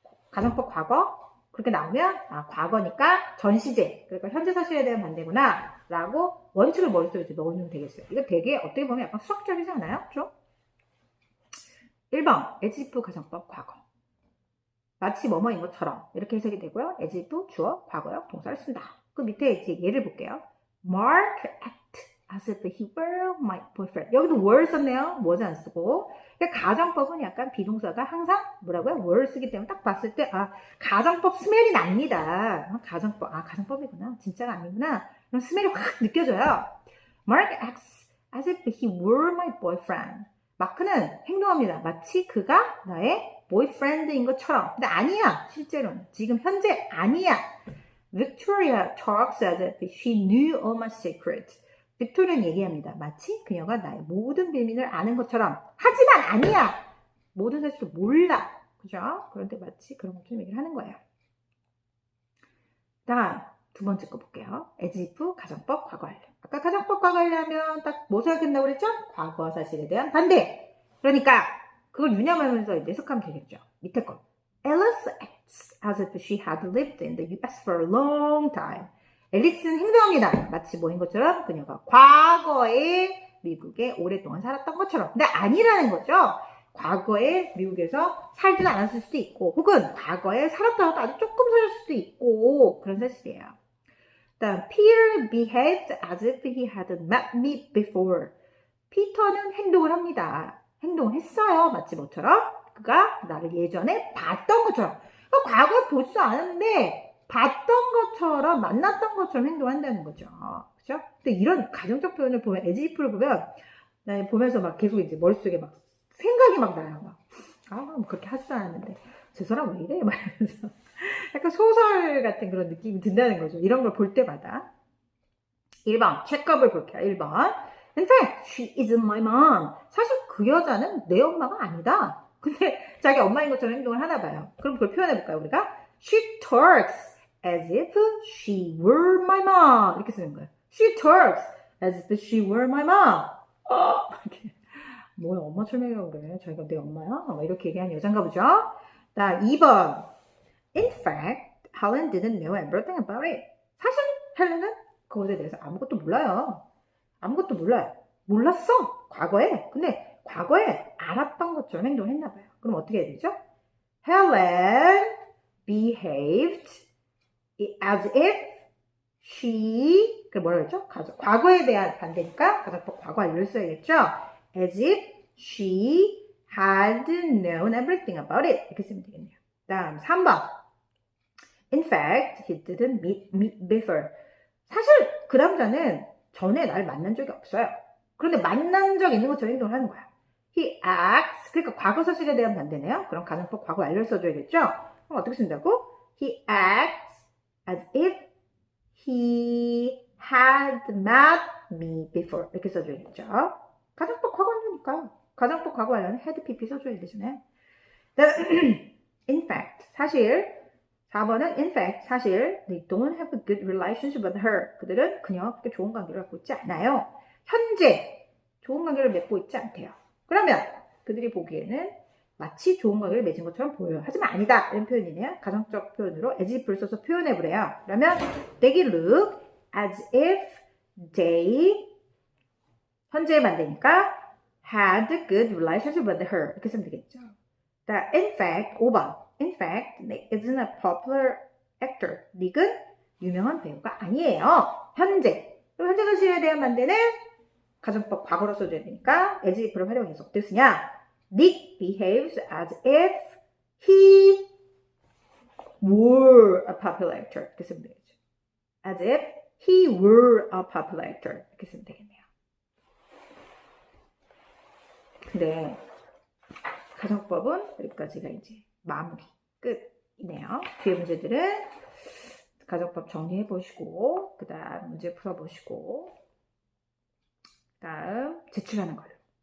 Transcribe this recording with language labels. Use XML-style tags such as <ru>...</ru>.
<ko>가정법 과거 그렇게 나오면 과거니까 전시제 그러니까 현재 사실에 대한 반대구나 라고 원칙을 머릿속에 이제 넣어주면 되겠어요. 이거 되게 어떻게 보면 약간 수학적이지 않아요? 그렇죠? 1번 as if 가정법 과거 마치 뭐뭐인 것처럼 이렇게 해석이 되고요. as if 주어 과거역 동사를 쓴다. 그 밑에 이제 예를 볼게요.</ko> <en>Mark act as if he were my boyfriend.</en> <ko>여기도 were 썼네요. was 안 쓰고. 그러니까 가정법은 약간 비동사가 항상 뭐라고요? were 쓰기 때문에 딱 봤을 때 가정법 스멜이 납니다. 가정법이구나. 진짜가 아니구나. 그럼 스멜이 확 느껴져요.</ko> <en>Mark acts as if he were my boyfriend.</en> <ko>마크는 행동합니다. 마치 그가 나의 boyfriend인 것처럼. 근데 아니야. 실제로는. 지금 현재 아니야.</ko> <en>Victoria talks as if she knew all my secrets.</en> <ko>빅토리아는 얘기합니다. 마치 그녀가 나의 모든 비밀을 아는 것처럼. 하지만 아니야. 모든 사실을 몰라. 그죠? 그런데 마치 그런 것처럼 얘기를 하는 거예요. 다음 두 번째 거 볼게요. as if 가정법 과거 완료. 아까 가정법 과거 완료하면 딱 뭐 생각했다고 그랬죠? 과거 사실에 대한 반대. 그러니까 그걸 유념하면서 이제 해석하면 되겠죠. 밑에 거.</ko> <en>Alice acts as if she had lived in the US for a long time.</en> <ko>앨리스는 행동합니다. 마치 뭐인 것처럼 그녀가 과거에 미국에 오랫동안 살았던 것처럼. 근데 아니라는 거죠. 과거에 미국에서 살지는 않았을 수도 있고 혹은 과거에 살았다가 아주 조금 살았을 수도 있고 그런 사실이에요. 다음</ko> <en>Peter behaved as if he had met me before.</en> <ko>피터는 행동을 합니다. 행동을 했어요. 마치 뭐처럼 그가 나를 예전에 봤던 것처럼. 그러니까 과거에 보지도 않았는데 봤던 것처럼 만났던 것처럼 행동한다는 거죠. 그렇죠? 근데 이런 가정적 표현을 보면 as if를 보면 나 보면서 막 계속 이제 머릿속에 막 생각이 막 나요. 막. 뭐 그렇게 하지도 않았는데 저 사람 왜 이래? 막 이러면서 약간 소설 같은 그런 느낌이 든다는 거죠. 이런 걸 볼 때마다. 1번 체크업을 볼게요. 1번</ko> <en>In fact, she isn't my mom.</en> <ko>사실 그 여자는 내 엄마가 아니다. 근데 자기 엄마인 것처럼 행동을 하나 봐요. 그럼 그걸 표현해 볼까요? 우리가</ko> <en>She talks as if she were my mom.</en> <ko>이렇게 쓰는 거예요.</ko> <en>She talks as if she were my mom.</en> <ko>이렇게. 뭐야 엄마처럼 얘기하고 그래. 자기가 내 엄마야? 이렇게 얘기하는 여잔가 보죠. 자, 2번</ko> <en>In fact, Helen didn't know everything about it.</en> <ko>사실 헬렌은 그것에 대해서 아무것도 몰라요. 아무것도 몰라요. 몰랐어. 과거에. 근데 과거에 알았던 것처럼 행동을 했나 봐요. 그럼 어떻게 해야 되죠?</ko> <en>Helen behaved as if she</en> <ko>그 뭐라 그랬죠? 과거에 대한 반대니까 가정법 과거 완료를 써야겠죠?</ko> <en>As if she had known everything about it.</en> <ko>이렇게 쓰면 되겠네요. 다음 3번.</ko> <en>In fact, he didn't meet me before.</en> <ko>사실 그 남자는 전에 날 만난 적이 없어요. 그런데 만난 적 있는 것처럼 행동을 하는 거야.</ko> <en>He acts,</en> <ko>그러니까 과거 사실에 대한 반대네요. 그럼 가정법 과거 완료를 써줘야겠죠? 그럼 어떻게 쓴다고?</ko> <en>He acts as if he had met me before.</en> <ko>이렇게 써줘야겠죠? 가정법 과거 완료니까. 가정법 과거 완료는 had pp 써줘야 되잖아요.</ko> <en>In fact,</en> <ko>사실 4번은</ko> <en>in fact,</en> <ko>사실</ko> <en>they don't have a good relationship with her.</en> <ko>그들은 그녀와 그렇게 좋은 관계를 갖고 있지 않아요. 현재 좋은 관계를 맺고 있지 않대요. 그러면 그들이 보기에는 마치 좋은 관계를 맺은 것처럼 보여요. 하지만 아니다. 이런 표현이네요. 가정적 표현으로 as if를 써서 표현해보래요. 그러면</ko> <en>they look as if they</en> <ko>현재의 반대니까</ko> <en>had a good relationship with her.</en> <ko>이렇게 쓰면 되겠죠.</ko> <en>in fact,</en> <ko>5번.</ko> <en>In fact, Nick isn't a popular actor.</en> <ko>닉은 유명한 배우가 아니에요. 현재. 그럼 현재 사실에 대한 반대는 가정법 과거로 써줘야 되니까 as if를 활용해서 어떻게 쓰냐?</ko> <en>Nick behaves as if he were a popular actor.</en> <ko>이렇게 쓰면 되겠죠.</ko> <en>As if he were a popular actor.</en> <ko>이렇게 쓰면 되겠네요. 근데 가정법은 여기까지가 이제 마무리 끝이네요. 뒤에 문제들은 가정법 정리해 보시고 그 다음 문제 풀어 보시고 그 다음 제출하는 걸로</ko>